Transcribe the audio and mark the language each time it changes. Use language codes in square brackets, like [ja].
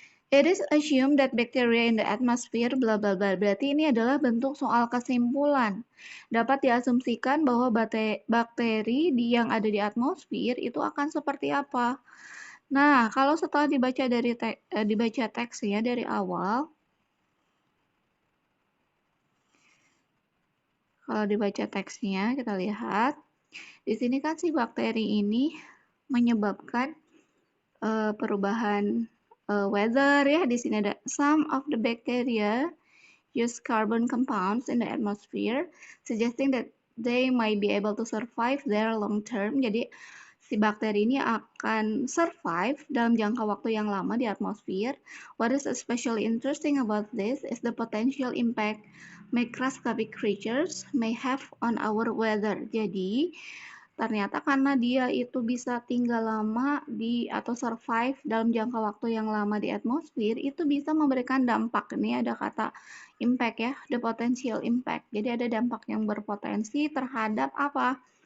[en] It is assumed that bacteria in the atmosphere bla bla bla. [id] Berarti ini adalah bentuk soal kesimpulan. Dapat diasumsikan bahwa bakteri yang ada di atmosfer itu akan seperti apa. Nah, kalau setelah dibaca dibaca teksnya dari awal, kalau dibaca teksnya kita lihat di sini kan si bakteri ini menyebabkan perubahan weather ya. Di sini ada [en] some of the bacteria use carbon compounds in the atmosphere, suggesting that they might be able to survive there long term. [id] Jadi si bakteri ini akan survive dalam jangka waktu yang lama di atmosfer. [en] What is especially interesting about this is the potential impact microscopic creatures may have on our weather. [id] Jadi ternyata karena dia itu bisa tinggal lama atau survive dalam jangka waktu yang lama di atmosfer, itu bisa memberikan dampak. Ini ada kata impact ya, [en] the potential impact. [id] Jadi ada dampak yang berpotensi terhadap apa?